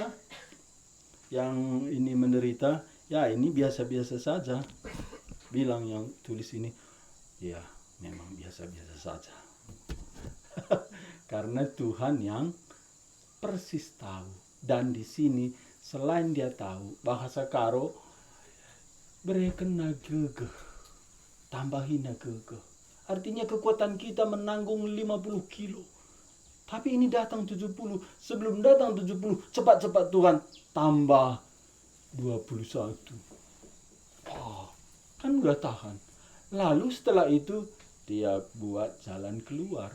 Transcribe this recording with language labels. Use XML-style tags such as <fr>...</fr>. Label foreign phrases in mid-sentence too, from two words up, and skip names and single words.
<id>Yang ini menderita, ya ini biasa-biasa saja. Bilang yang tulis ini, ya memang biasa-biasa saja. Karena Tuhan yang persis tahu. Dan di sini selain dia tahu, bahasa Karo</id> <btx>berekena gegeh, tambahina gegeh.</btx> <id>Artinya kekuatan kita menanggung 50 kilo. Tapi ini datang 70. Sebelum datang 70, cepat-cepat Tuhan tambah 21. Kan udah tahan. Lalu setelah itu dia buat jalan keluar.</id>